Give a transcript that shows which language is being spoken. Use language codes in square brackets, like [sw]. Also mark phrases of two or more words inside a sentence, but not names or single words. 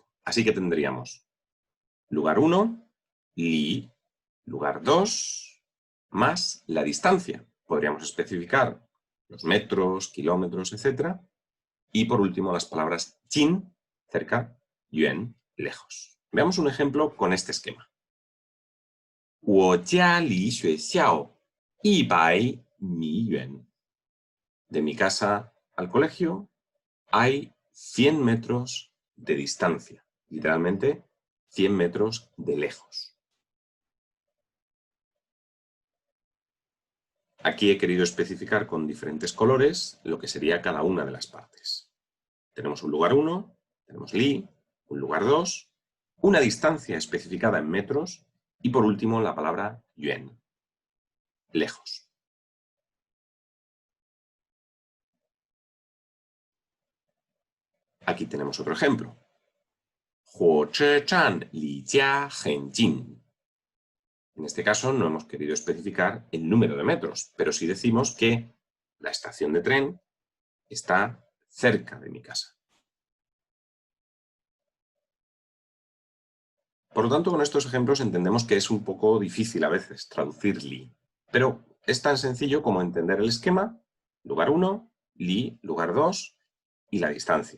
[es] Así que tendríamos lugar 1, li, lugar 2, más la distancia. Podríamos especificar los metros, kilómetros, etc. Y por último las palabras jin, cerca, yuan, lejos. Veamos un ejemplo con este esquema. [zh] 我家离学校100米远. [es] De mi casa al colegio hay 100 metros de distancia. Literalmente, 100 metros de lejos. Aquí he querido especificar con diferentes colores lo que sería cada una de las partes. Tenemos un lugar 1, tenemos li, un lugar 2, una distancia especificada en metros y por último la palabra yuan, lejos. Aquí tenemos otro ejemplo. [zh] 火车站离家很近. [es] En este caso no hemos querido especificar el número de metros, pero sí decimos que la estación de tren está cerca de mi casa. Por lo tanto, con estos ejemplos entendemos que es un poco difícil a veces traducir li, pero es tan sencillo como entender el esquema, lugar 1, li, lugar 2 y la distancia.